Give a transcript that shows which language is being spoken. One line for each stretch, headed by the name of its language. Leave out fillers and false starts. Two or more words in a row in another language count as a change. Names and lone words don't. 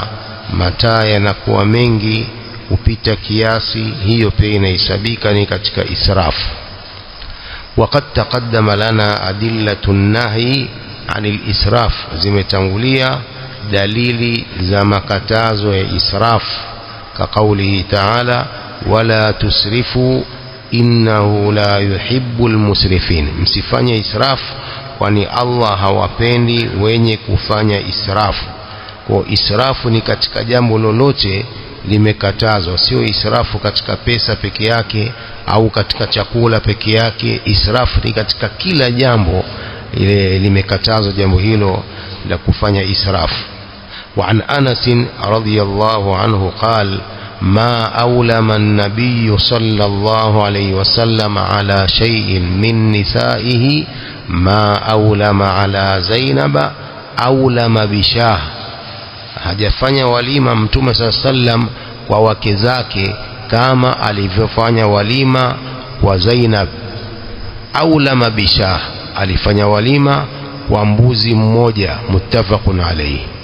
Swahili: Mataa yanakuwa mengi kupita kiasi, hiyo pia inahesabika ni katika israfu.
Arabic: وقد تقدم لنا أدلة النهي عن الإسراف,
Swahili: zimetangulia dalili za makatazo ya israf,
Arabic: كقوله تعالى ولا تسرفوا إنه لا يحب المسرفين,
Swahili: msifanye israf kwani Allah hawapendi wenye kufanya israfu. Kwa israfu ni katika jambo lolote limekatazwa, sio israfu katika pesa peke yake au katika chakula peke yake. Israfu ni katika kila jambo ile limekatazwa jambo hilo la kufanya israfu.
Arabic: وعن أنس رضي الله عنه قال: ما أولم النبي صلى الله عليه وسلم على شيء من نسائه ما أولم على زينب أولم بشاه.
Swahili: hajafanya walima Mtume sallam kwa wake zake kama alivyofanya walima kwa Zainab.
Arabic: أولم بشاة,
Swahili: alifanya walima kwa mbuzi mmoja.
Arabic: متفق عليه.